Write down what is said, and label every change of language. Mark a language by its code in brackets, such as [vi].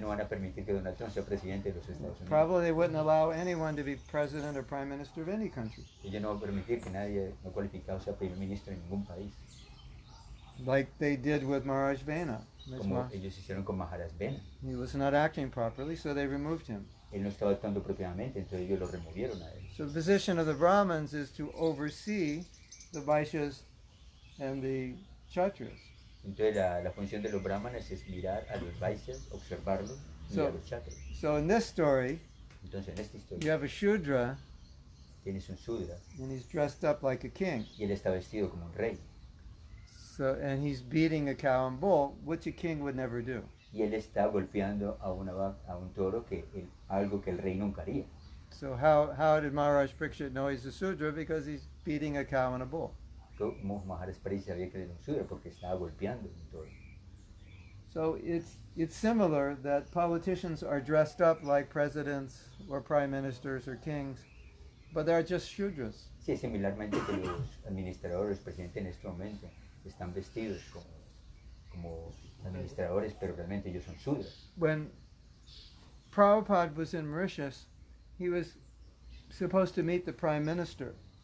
[es] no van a permitir que Donald Trump sea presidente de los Estados Unidos. [en] Probably they wouldn't allow anyone to be president or prime minister of any country, [es] Ellos no van a permitir que nadie no cualificado sea primer ministro en ningún país. [en] like they did with Maharaj Vena. [es] Como ellos hicieron con Mahārāja Parīkṣit. [en] He was not acting properly, so they removed him. [es] Él no estaba actuando propiamente, entonces ellos lo removieron a él. [en] So the position of the Brahmins is to oversee the Vaishyas and the Kshatriyas. [es] Entonces la función de los brahmanes es mirar a los Vaishyas, observarlos y [en] So- [es] a los kshatriyas. [en] So in this story, [es] Entonces en esta [en] you [es] historia [en] have a Shudra, [es] tienes un Sūdra [en] and he's dressed up like a king. [es] y él está vestido como un rey. [en] So, and he's beating a cow and bull, which a king would never do. [es] Y él está golpeando a una vaca, a un toro, algo que el rey nunca haría. [en] So how did Mahārāja Parīkṣit know he's a Sudra? Because he's beating a cow and a bull. [es] Como Mahārāja Parīkṣit sabía que era un Sūdra porque estaba golpeando un toro. [en] So it's similar that politicians are dressed up like presidents or prime ministers or kings, but they're just Shudras. [es] Sí, similarmente que los administradores, los presidentes en este momento están vestidos como administradores, pero realmente ellos son Sūdras. [en] When Prabhupada was in Mauritius, he was supposed to meet the prime minister.